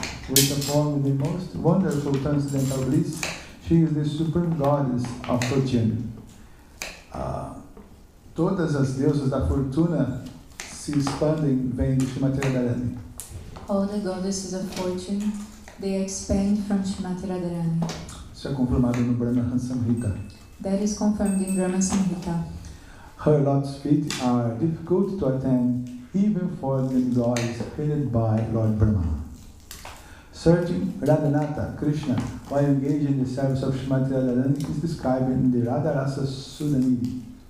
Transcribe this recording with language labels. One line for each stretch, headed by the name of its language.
English: with a form in the most wonderful transcendental bliss. She is the supreme goddess of fortune.
Portuguese: Todas as deusas da fortuna se expandem vêm de Srimati Radharani.
English: All the goddesses of fortune, they expand from Srimati Radharani.
Portuguese: Isso é confirmado no Brahma Samhita.
English: That is confirmed in Brahma Samhita. Her lotus feet are difficult to attain even for the demigods headed by Lord Brahma. Searching Radhanatha Krishna while engaged in the service of Srimati Radharani is described in the Radharasa Sudhanidhi.